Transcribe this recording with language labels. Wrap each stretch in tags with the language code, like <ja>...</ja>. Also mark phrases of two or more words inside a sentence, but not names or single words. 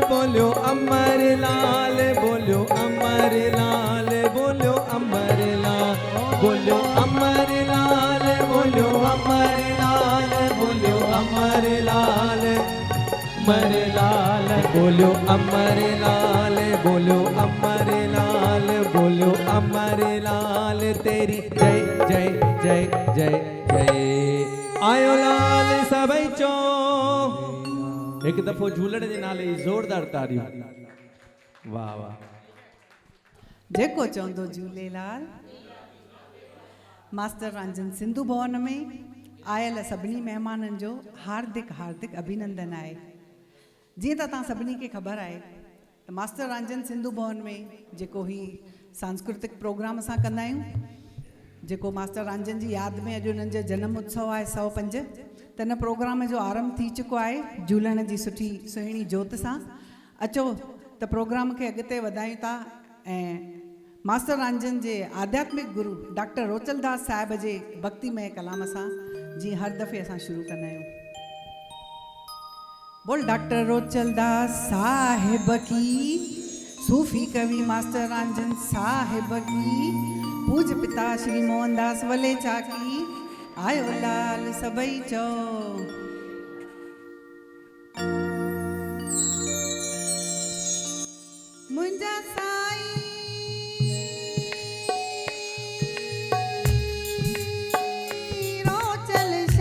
<hi>बोलो अमर लाल, बोलो अमर लाल, बोलो अमर लाल, बोलो अमर लाल, बोलो अमर लाल, बोलो अमर लाल, अमर लाल, बोलो अमर लाल, बोलो अमर लाल, बोलो अमर लाल, तेरी जय जय जय जय जय।</hi> <sd>आयो लाल सभई चो एक दफ़ो झूलण जे नाले जी ज़ोरदार तारियूं। वाह वाह। जेको चवंदो झूलेलाल। मास्टर रंजन सिंधु भवन में आयल सभिनी महिमाननि जो हार्दिक हार्दिक अभिनंदन आहे। जीअं त तव्हां सभिनी खे ख़बर आहे त मास्टर रंजन सिंधु भवन में जेको ही सांस्कृतिक प्रोग्राम असां कंदा आहियूं, जेको मास्टर रंजन जी यादि में अॼु उन्हनि जो जनम उत्सव आहे 105, त हिन प्रोग्राम जो आरंभ थी चुको आहे झूलण जी सुठी सुहिणी जोत सां। अचो त प्रोग्राम खे अॻिते वधायूं था ऐं मास्टर रंजन जे आध्यात्मिक गुरु डॉक्टर रोचलदास साहिब जे भक्तिमय कलाम सां जीअं हर दफ़े असां शुरू कंदा आहियूं।</sd> <hi>बोल डॉक्टर रोचलदास साहिब की, सूफी कवि मास्टर रंजन साहिब की, पूज पिता श्री मोहनदास वलेचा की,</hi> <sd>आयो लाल सभई चो। मुंहिंजा साईं रोचल</sd>